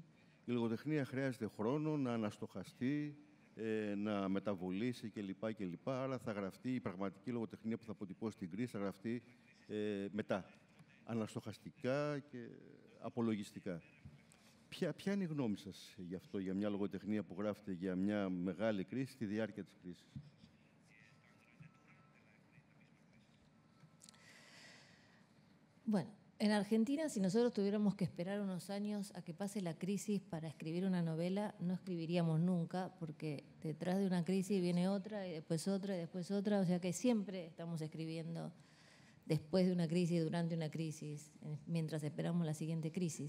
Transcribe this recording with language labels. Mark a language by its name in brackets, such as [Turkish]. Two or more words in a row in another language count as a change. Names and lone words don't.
[Greek] Η λογοτεχνία χρειάζεται χρόνο να αναστοχαστεί, να μεταβολήσει κλπ. Άρα θα γραφτεί η πραγματική λογοτεχνία που θα αποτυπώσει την κρίση, θα γραφτεί μετά, αναστοχαστικά και απολογιστικά. Ποια είναι η γνώμη σας γι' αυτό, για μια λογοτεχνία που γράφεται για μια μεγάλη κρίση στη διάρκεια της κρίσης? [Spanish] Bueno, en Argentina, si nosotros tuviéramos que esperar unos años a que pase la crisis para escribir una novela, no escribiríamos nunca, porque detrás de una crisis viene otra, y después otra, y después otra, o sea que siempre estamos escribiendo después de una crisis, durante una crisis, mientras esperamos la siguiente crisis.